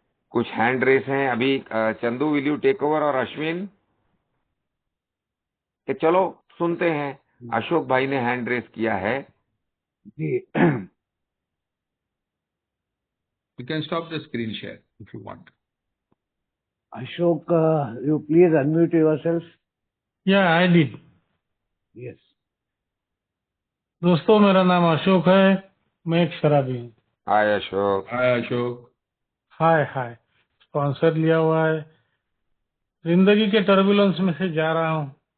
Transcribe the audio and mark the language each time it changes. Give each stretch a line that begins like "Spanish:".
Hindi: कुछ hand raise हैं अभी। Chandu,
English: Will you take over?
Hindi: और अश्विन, कि चलो सुनते हैं। अशोक भाई ने हैंड रेस किया है। जी।
English: You can stop the screen share if you want. Ashok, you please unmute yourself. या I did. Yes.
Hindi: दोस्तों, मेरा नाम अशोक है, मैं एक शराबी हूँ।
English: Hi Ashok. Hi Ashok. Hi hi.
Hindi: स्पॉन्सर लिया हुआ है, जिंदगी के टर्बुलेंस में से जा रहा हूँ।